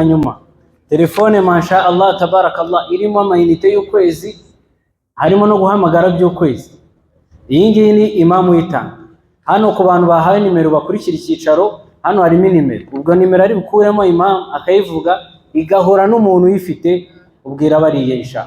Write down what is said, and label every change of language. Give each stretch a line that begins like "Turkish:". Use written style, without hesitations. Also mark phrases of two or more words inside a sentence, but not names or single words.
Kinyarwanda: nyuma, telefone
Arabic: ما شاء الله تبارك الله
Kinyarwanda: irimo amayinite y'ukwezi, harimo no guhamagara by'ukwezi. Iyi ngiyi ni imamu yitanga. Hano ku bantu bahawe nimero bakurikira icyicaro, hano harimo nimero. Ubwo nimero ari bukuremo imamu akayivuga igahora n'umuntu uyifite, ubwira bariye inshallah.